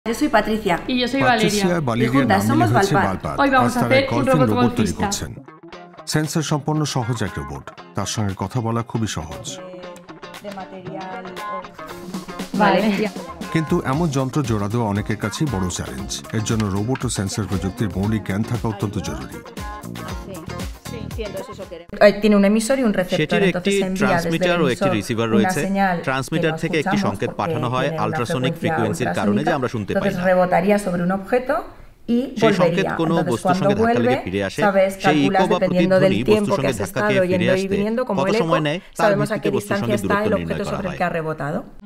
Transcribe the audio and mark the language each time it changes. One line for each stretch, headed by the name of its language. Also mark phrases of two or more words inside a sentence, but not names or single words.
Spanish: Yo soy Patricia. Y yo soy Valeria. Y juntas somos Valpar. Hoy vamos a hacer un robot golfista.
Bangla: সেন্সর সম্পন্ন সহজ এক রোবট, তার সঙ্গে কথা বলা খুবই সহজ। কিন্তু এমন যন্ত্র জোড়া দেওয়া অনেকের কাছেই বড় চ্যালেঞ্জ। এর জন্য রোবট ও সেন্সর প্রযুক্তির মৌলিক জ্ঞান থাকা অত্যন্ত জরুরি।
Spanish: Tiene un emisor y un receptor.
Bangla: সেটির একটি ট্রান্সমিটার ও একটি রিসিভার রয়েছে। ট্রান্সমিটার থেকে একটি সংকেত পাঠানো হয়
English: ultrasonic frequency
Bangla: কারণে, যা আমরা শুনতে পাই না। সেই সংকেত কোনো বস্তুর সঙ্গে ধাক্কা লেগে ফিরে আসে। সেই ইকো বা প্রতিধ্বনি বস্তুর সঙ্গে ধাক্কা খেয়ে ফিরে আসতে কত সময় নেয় তার ভিত্তিতে বস্তুর সঙ্গে দূরত্ব নির্ণয় করা হয়।